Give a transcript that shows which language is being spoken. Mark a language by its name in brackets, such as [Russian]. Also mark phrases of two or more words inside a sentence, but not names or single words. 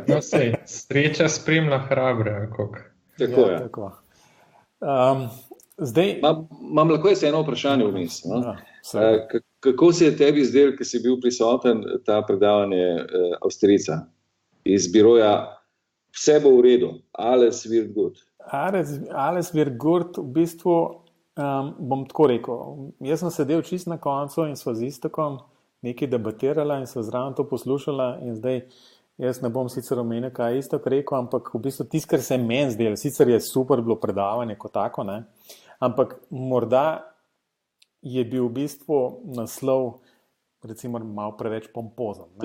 [Slovenian] No, sej, sreča spremlja hrabre, koliko. Tako je. Tako. Zdaj... Imam lahko jaz eno vprašanje vmes. Kako se je tebi zdel, ko si bil prisoten ta predavanje Avstrijca iz biroja Vse bo v redu, [German] alles wird gut? Alles wird gut, [Slovenian] v bistvu bom tako rekel. Jaz sem sedel čist na koncu in sva z Iztokom nekaj debatirala in sva zraven to poslušala in zdaj jaz ne bom sicer omenil, kaj je Iztok rekel, ampak v bistvu tisto, kar se je meni zdelo, sicer je super bilo predavanje kot tako, ampak morda je bil v bistvu naslov recimo malo preveč pompozen.